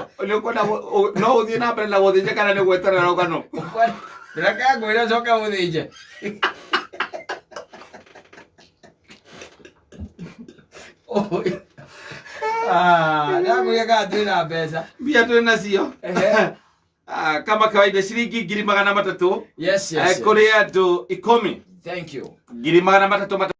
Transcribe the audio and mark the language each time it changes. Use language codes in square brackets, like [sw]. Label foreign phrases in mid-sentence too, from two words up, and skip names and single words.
[ki] no ũthiĩ na mbere na gũthĩnja kana nĩ gweterera rũgano reke ngwĩre coke ũthĩnje Ndagwĩka twĩna mbeca. Mbia twĩ nacio. [sw] Kama kawaida shilingi 300,000. [en] Yes. [ki] Kũrĩ andũ 10. [en] Thank you. 300,000